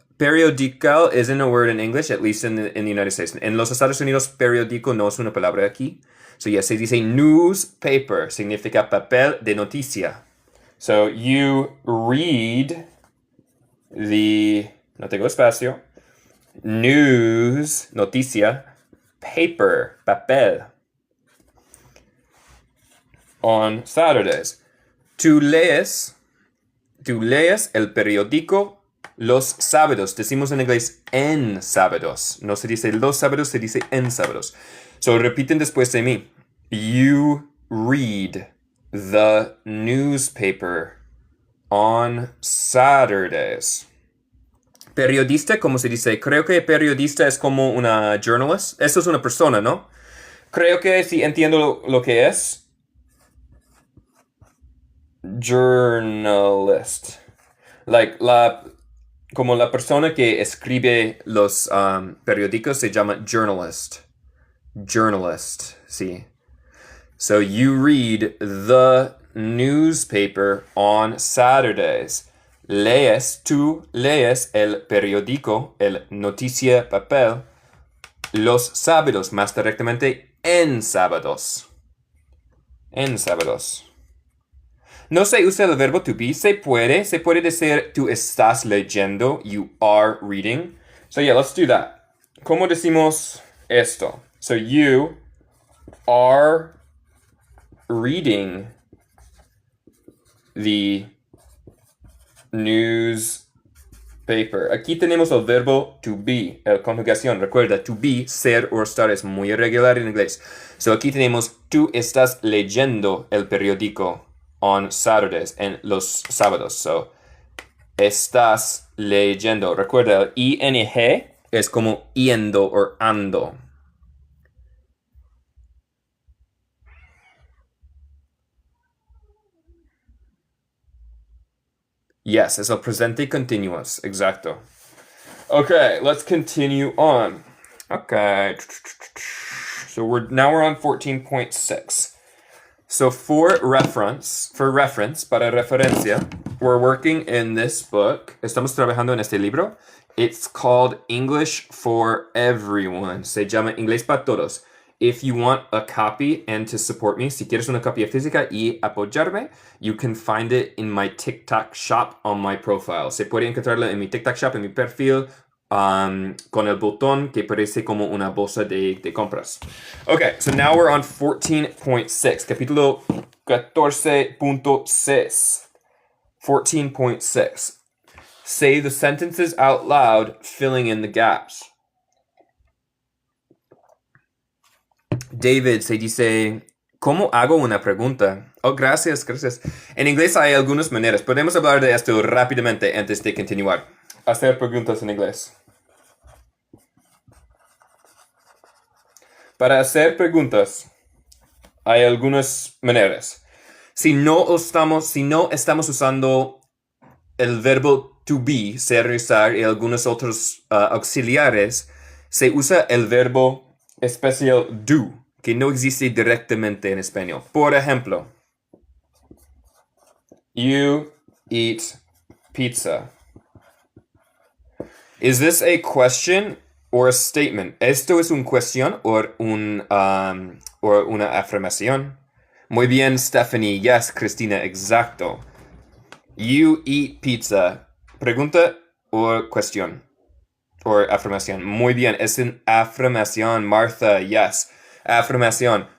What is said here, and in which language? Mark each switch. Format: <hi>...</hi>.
<en>Periodical isn't a word in English, at least in the United States.</en> <es>En los Estados Unidos, periódico no es una palabra aquí. So yes, se dice newspaper. Significa papel de noticia.</es> <en>So you read the,</en> <es>no tengo espacio,</es> <en>news, noticia, paper, papel, on Saturdays.</en> <es>Tú lees el periódico los sábados. Decimos en inglés en sábados. No se dice los sábados, se dice en sábados. So repiten después de mí.</es> <en>You read the newspaper on Saturdays.</en> <es>Periodista, ¿cómo se dice? Creo que periodista es como una journalist. Eso es una persona, ¿no? Creo que sí entiendo lo que es. Journalist. Like, como la persona que escribe los periódicos se llama journalist. Journalist, sí.</es> <en>So you read the newspaper on Saturdays.</en> <es>Tú lees el periódico, el noticia papel, los sábados, más directamente en sábados. En sábados. No se usa el verbo to be. Se puede decir tú estás leyendo.</es> <en>You are reading. So yeah, let's do that.</en> <es>¿Cómo decimos esto?</es> <en>So you are reading the newspaper.</en> <es>Aquí tenemos el verbo to be, la conjugación. Recuerda, to be, ser o estar es muy irregular en inglés. So aquí tenemos, tú estás leyendo el periódico</es> <en>on Saturdays,</en> <es>en los sábados. So, estás leyendo. Recuerda, el ing es como yendo o ando.</es> <en>Yes,</en> <es>es el presente</es> <en>continuous. Exacto. Okay, let's continue on. Okay. So we're on 14.6. So for reference,</en> <es>para referencia,</es> <en>we're working in this book.</en> <es>Estamos trabajando en este libro.</es> <en>It's called English for Everyone.</en> <es>Se llama Inglés para Todos.</es> <en>If you want a copy and to support me,</en> <es>si quieres una copia física y apoyarme,</es> <en>you can find it in my TikTok shop on my profile.</en> <es>Se puede encontrarla en mi TikTok shop, en mi perfil, con el botón que parece como una bolsa de compras.</es> <en>Okay, so now we're on 14.6, capítulo 14.6. 14.6. Say the sentences out loud, filling in the gaps.</en> <es>David se dice, ¿cómo hago una pregunta? Oh, gracias. En inglés hay algunas maneras. Podemos hablar de esto rápidamente antes de continuar. Hacer preguntas en inglés. Para hacer preguntas, hay algunas maneras. Si no estamos usando el verbo to be, ser, usar, y algunos otros auxiliares, se usa el verbo especial do, que no existe directamente en español. Por ejemplo,</es> <en>you eat pizza. Is this a question or a statement?</en> <es>¿Esto es una cuestión o una afirmación? Muy bien, Stephanie. Yes, Cristina, exacto.</es> <en>You eat pizza.</en> <es>¿Pregunta o cuestión? O afirmación. Muy bien, es una afirmación, Martha. Yes. Afirmación.</es>